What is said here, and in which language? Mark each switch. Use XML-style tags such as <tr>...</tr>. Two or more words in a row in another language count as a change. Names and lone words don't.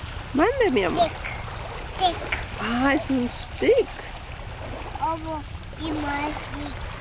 <es>Mande, mi amor. Stick. Ah, es un stick.</es> <bs>Ovo ima stick.</bs>